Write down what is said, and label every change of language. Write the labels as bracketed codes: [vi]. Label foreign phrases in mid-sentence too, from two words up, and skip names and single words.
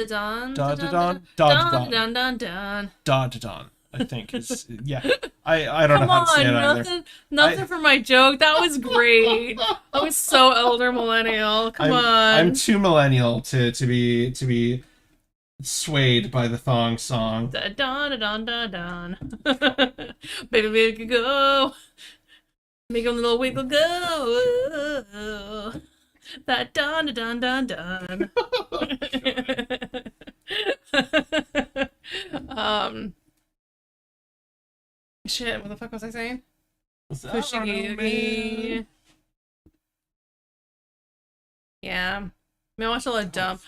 [en] I think is I don't know how to say it either. Nothing for my joke. That was great. I was so elder millennial. Come on. I'm too millennial to be swayed by the thong song. Da don da don da don. Baby make it go. Make a little wiggle go. That don da don don don. Shit, what the fuck was I saying? Fushigi-Yugi. Yeah. I mean, I watched a lot of dumb.